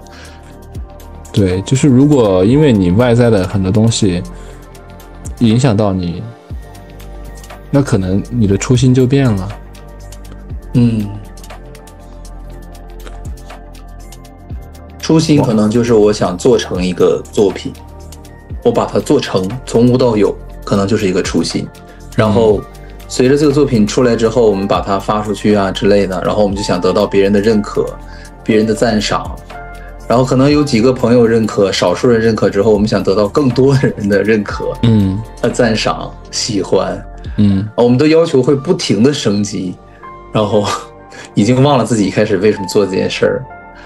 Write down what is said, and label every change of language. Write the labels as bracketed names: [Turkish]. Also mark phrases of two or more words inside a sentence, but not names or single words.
[Chinese] 對，就是如果因為你外在的很多東西影響到你，那可能你的初心就變了。初心可能就是我想做成一個作品，我把它做成，從無到有，可能就是一個初心。然後隨着這個作品出來之後，我們把它發出去啊之類的，然後我們就想得到別人的認可，別人的讚賞， 然後可能有幾個朋友認可，少數人認可之後，我們想得到更多人的認可，讚賞、喜歡，我們的要求會不停的升級，然後已經忘了自己一開始為什麼做這件事兒。